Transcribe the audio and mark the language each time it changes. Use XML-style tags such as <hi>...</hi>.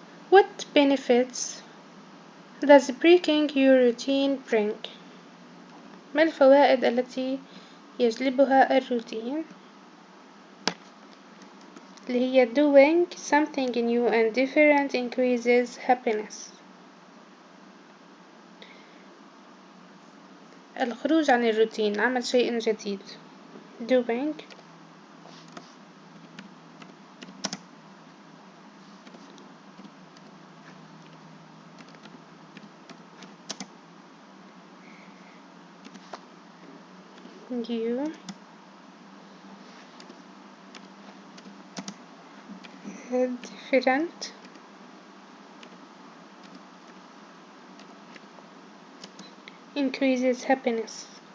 <en>What benefits does breaking your routine bring?</en> <ar>ما الفوائد التي يجلبها الروتين؟ اللي هي</ar> <en>doing something new and different increases happiness.</en> <ar>الخروج عن الروتين، عمل شيء جديد.</ar> <en>doing new different increases happiness.</en>